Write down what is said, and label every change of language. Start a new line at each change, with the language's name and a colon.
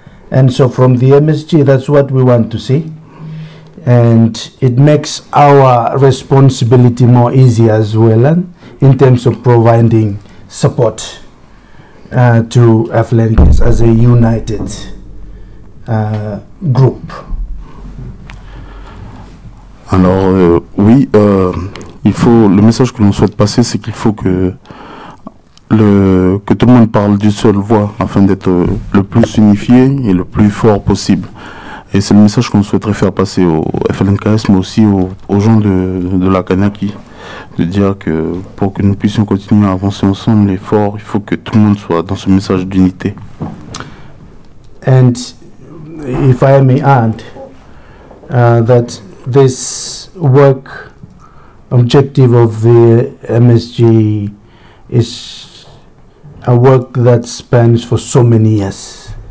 English: And so from the MSG, that's what we want to see. And it makes our responsibility more easy as well, in terms of providing support to FLNKS as a united group.
French: Alors, il faut, le message que l'on souhaite passer, c'est qu'il faut que tout le monde parle d'une seule voix afin d'être le plus unifié et le plus fort possible. Et c'est le message qu'on souhaiterait faire passer au FLNKS, mais aussi aux gens de la Kanaky, de dire que pour que nous puissions continuer à avancer ensemble et fort, il faut que tout le monde soit dans ce message d'unité.
English: And if I may add that this work objective of the MSG is a work that spans for so many years.